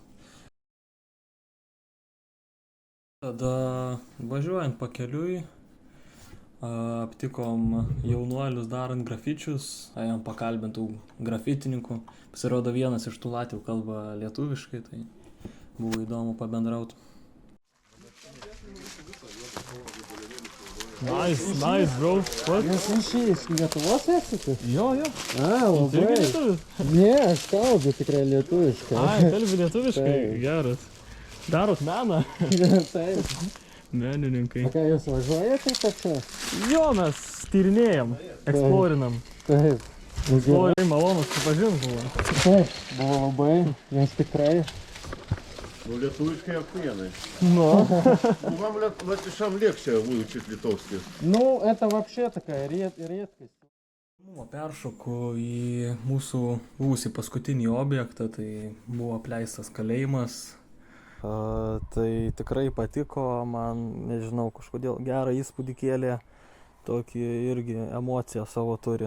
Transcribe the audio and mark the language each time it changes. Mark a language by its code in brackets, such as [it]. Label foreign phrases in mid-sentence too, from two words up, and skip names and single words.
[lt] Tada važiuojant pakeliui, aptikom jaunuolius darant grafičius, ėjom pakalbintų grafitininkų. Pasirodo, vienas iš tų latvių kalba lietuviškai, tai buvo įdomu pabendrauti. [en] Nice, bro. What? [lt] Jūs iš Lietuvos esate? Jo. Labai. Ne, aš kalbu tikrai lietuviškai. Kalbi lietuviškai? Geras. Darot meną? Taip. Menininkai. O ką jūs važiuojate čia? Jo, mes tyrinėjam, eksplorinam. Taip. Eksplorinai malonus supažint buvo. Taip, buvo labai, nes tikrai. [ru] Ну, литовский охуенный. Ну. Вам латышам легче выучить литовский. Ну, это вообще такая редкость. [lt] Peršoku į mūsų buvusį paskutinį objektą, tai buvo apleistas kalėjimas. Tai tikrai patiko, man, nežinau, kažkodėl gerą įspūdį kėlė, tokį irgi emociją savo turi.